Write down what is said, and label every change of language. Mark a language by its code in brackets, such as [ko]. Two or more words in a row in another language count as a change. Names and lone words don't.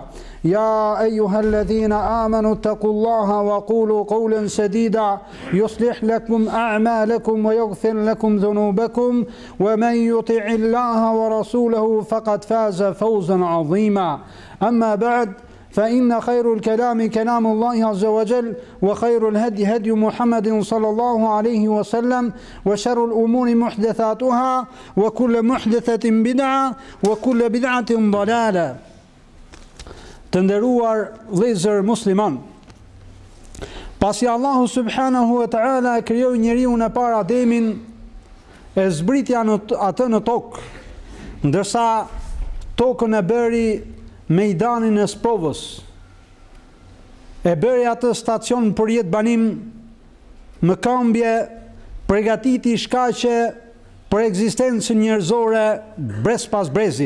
[ar] يا أيها الذين آمنوا اتقوا الله وقولوا قولا سديدا يصلح لكم أعمالكم ويغفر لكم ذنوبكم ومن يطع الله ورسوله فقد فاز فوزا عظيما. أما بعد فإن خير الكلام كلام الله عز وجل وخير الهدي هدي محمد صلى الله عليه وسلم وشر الأمور محدثاتها وكل محدثة بدعة وكل بدعة ضلالة. [sq] Të nderuar vëllezër musliman, pasi Allahu [ar] سبحانه وتعالى [sq] e krijoi njeriu në para Ademin, e zbriti atë në tokë, ndërsa tokën e bëri mejdanin e sprovës, e bëri atë stacion për jetë banim, më këmbje, përgatiti shkaqe për ekzistencën njerëzore brez pas brezi.